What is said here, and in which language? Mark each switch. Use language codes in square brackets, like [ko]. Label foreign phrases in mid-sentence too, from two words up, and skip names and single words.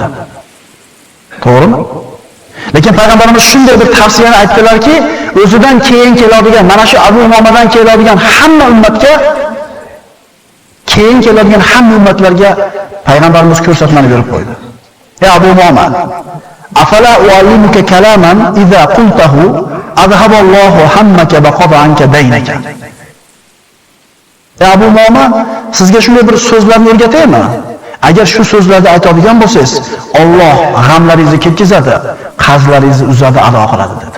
[uz] To'g'rimi? Lekin payg'ambarimiz shunday bir tavsiyani aytdilarki, o'zidan keyin keladigan, mana shu Abu Umomadan keladigan hamma ummatga keyin keladigan hamma ummatlarga payg'ambarimiz ko'rsatmani berib qo'ydi. [ar] Ey Abu Umoma, أفلا أعلمك كلاما إذا قلته أذهب الله همك وقضى عنك دينك. [uz] Ey Abu Umoma, sizga shunday bir so'zlarni o'rgataymi? Agar shu so'zlarni aytadigan bo'lsangiz, Alloh g'amlaringizni ketkazadi, qarzlaringizni uzadi, ado qiladi dedi.